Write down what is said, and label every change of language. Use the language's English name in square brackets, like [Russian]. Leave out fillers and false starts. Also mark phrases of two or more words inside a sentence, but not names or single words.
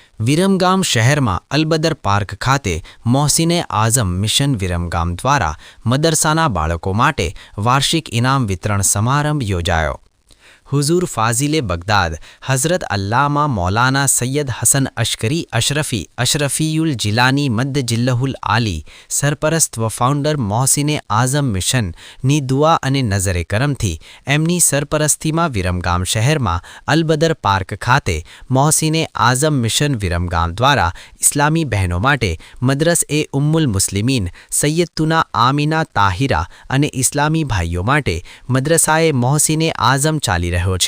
[Gujarati] વિરમગામ શહેરમાં અલબદર પાર્ક ખાતે મોહસિને આઝમ મિશન વિરમગામ દ્વારા મદરસાના બાળકો માટે વાર્ષિક ઇનામ વિતરણ સમારંભ યોજાયો। [Urdu] حضور فاضل بغداد حضرت علامہ مولانا سید حسن عسکری اشرفی الجیلانی مد ظلہ العالی سرپرست و فاؤنڈر [Gujarati] मोहसिने आज़म मिशन ની દુઆ અને નજરે કરમથી એમની સરપરસ્તીમાં વિરમગામ શહેરમાં અલબદર પાર્ક ખાતે મોહસિને આઝમ મિશન વિરમગામ દ્વારા ઇસ્લામી બહેનો માટે મદરસ એ ઉમ્મુલ મુસ્લિમીન સૈયદતુના આમીના તાહિરા અને ઇસ્લામી ભાઈઓ માટે મદરસાએ મોહસિને આઝમ ચાલી રહ્યો છે।